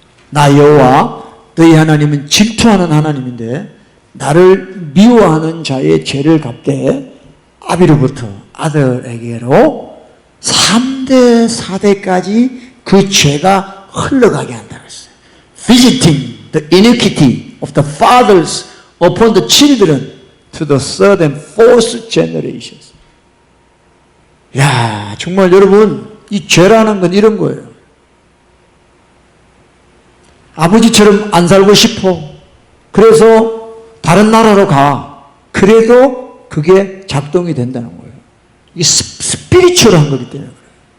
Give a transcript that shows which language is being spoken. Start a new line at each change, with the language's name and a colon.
Korean: 나 여호와 너희 하나님은 질투하는 하나님인데 나를 미워하는 자의 죄를 갚되 아비로부터 아들에게로 3대 4대까지 그 죄가 흘러가게 한다고 했어요.
English: Visiting the iniquity of the fathers upon the children to the third and fourth generations.
Korean: 야, 정말 여러분 이 죄라는 건 이런 거예요. 아버지처럼 안 살고 싶어. 그래서 다른 나라로 가. 그래도 그게 작동이 된다는 거예요. 이게 스피리추얼한 거기 때문에 그래요.